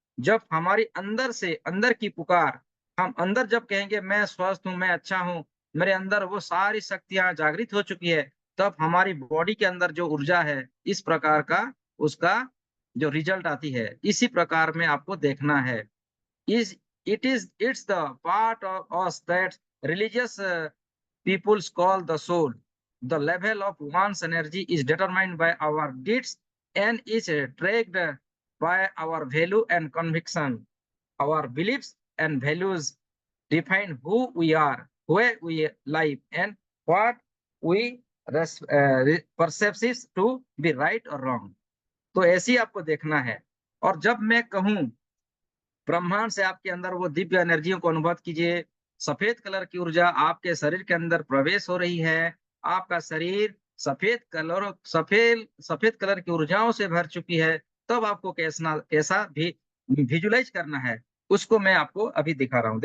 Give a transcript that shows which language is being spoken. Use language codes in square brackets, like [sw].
[hi] जब हमारी अंदर से अंदर की पुकार, हम अंदर जब कहेंगे मैं स्वस्थ हूँ, मैं अच्छा हूँ, मेरे अंदर वो सारी शक्तियां जागृत हो चुकी है, तब हमारी बॉडी के अंदर जो ऊर्जा है, इस प्रकार का उसका जो रिजल्ट आती है, इसी प्रकार में आपको देखना है। [en] is it's the part of us that religious peoples call the soul. The level of one's energy is determined by our deeds and is tracked by our value and conviction. Our beliefs and values define who we are, where we live, and what we perceive to be right or wrong. [hi] तो ऐसी आपको देखना है। और जब मैं कहूं ब्रह्मांड से आपके अंदर वो दिव्य एनर्जियों को अनुभव कीजिए, सफेद कलर की ऊर्जा आपके शरीर के अंदर प्रवेश हो रही है, आपका शरीर सफेद सफेद कलर की ऊर्जाओं से भर चुकी है, तब आपको कैसा भी विजुलाइज करना है, उसको मैं आपको अभी दिखा रहा हूं।